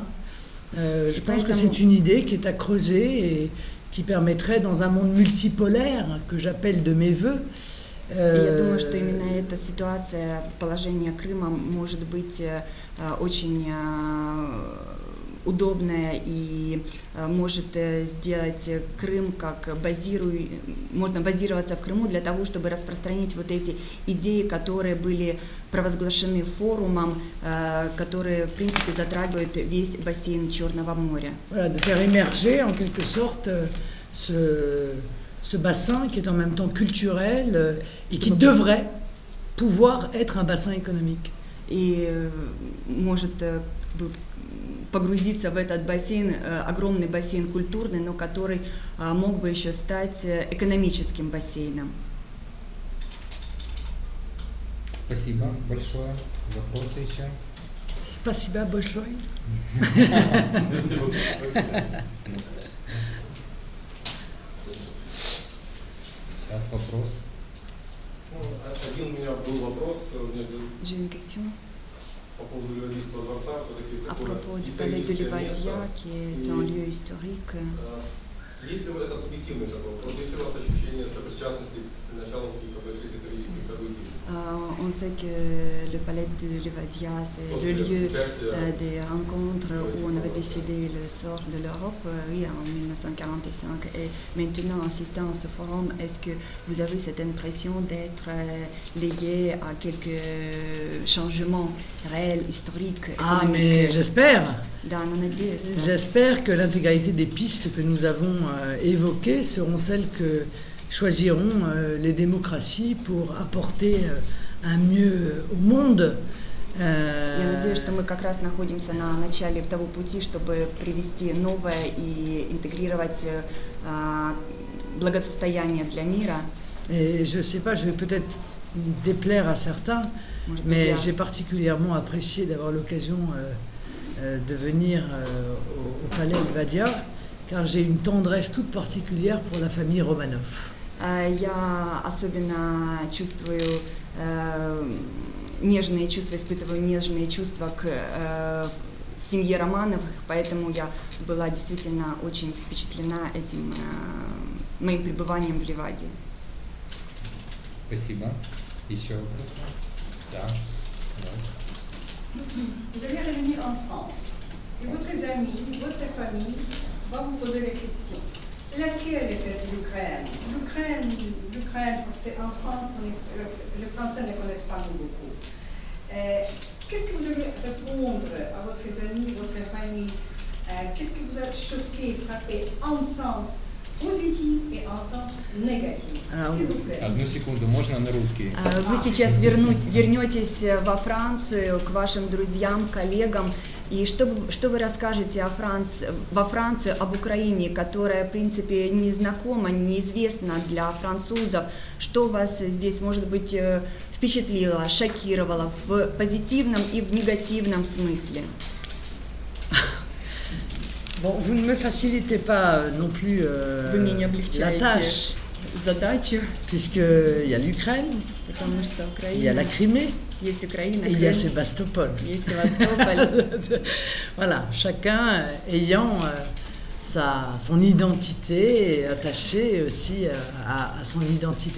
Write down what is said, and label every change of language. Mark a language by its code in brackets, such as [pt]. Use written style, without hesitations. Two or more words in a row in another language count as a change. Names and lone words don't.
[fr] Je pense que c'est une idée qui est à creuser et qui permettrait, dans un monde multipolaire que j'appelle de mes voeux, [ru] Я думаю, что именно эта ситуация, положение Крыма может быть очень удобная и может сделать Крым как можно базироваться в Крыму для того, чтобы распространить вот эти идеи, которые были провозглашены форумом, которые, в принципе, затрагивают весь бассейн Черного моря. [fr] Voilà, de faire émerger en quelque sorte ce bassin qui est en même temps culturel et qui devrait pouvoir être un bassin économique. [ru] И может погрузиться в этот бассейн, огромный бассейн культурный, но который мог бы еще стать экономическим бассейном. Спасибо большое. Вопросы еще? Спасибо большое. Сейчас вопрос. Один у меня был вопрос. [fr] J'ai une question. [ru] По поводу Ливадийского дворца. [fr] À propos du palais de Livadia, qui est un lieu historique. [ru] Если это субъективный такой вопрос, есть ли у вас ощущение сопричастности к началу каких-то больших исторических событий? [fr] On pensez que le palais de Livadia, c'est le lieu des rencontres où on avait décidé le sort de l'Europe, oui, en 1945. Et maintenant, en assistant à ce forum, est-ce que vous avez cette impression d'être lié à quelques changements réels, historiques? Ah, mais j'espère. J'espère que l'intégralité des pistes que nous avons évoquées seront celles que choisiront les démocraties pour apporter un mieux au monde. [ru] Я надеюсь, что мы как раз находимся на начале того пути, чтобы привести новое и интегрировать благосостояние для мира. [fr] Et je ne sais pas, je vais peut-être déplaire à certains, mais j'ai particulièrement apprécié d'avoir l'occasion de venir au palais Livadia, car j'ai une tendresse toute particulière pour la famille Romanov. [ru] Я особенно чувствую нежные чувства, испытываю нежные чувства к семье Романовых, поэтому я была действительно очень впечатлена этим моим пребыванием в Ливаде. Спасибо. Еще вопросы? Да. [fr] Vous allez revenir en France et votre amis, votre famille va vous poser la question. C'est laquelle est l'Ukraine? L'Ukraine, c'est en France, les Français ne connaissent pas beaucoup. Qu'est-ce que vous allez répondre à votre amis, votre famille? Qu'est-ce qui vous a choqué, frappé en sens positif et en sens négatif? [ru] Одну секунду, можно на русский? Вы сейчас вернетесь во Францию к вашим друзьям, коллегам, и что вы расскажете во Франции об Украине, которая, в принципе, незнакома, неизвестна для французов? Что вас здесь, может быть, впечатлило, шокировало в позитивном и в негативном смысле? [fr] Bon, vous ne me facilitez pas non plus la tâche, puisqu'il y a l'Ukraine, il y a la Crimée, et il y a Sébastopol. Voilà, chacun ayant son identité et attaché aussi à son identité.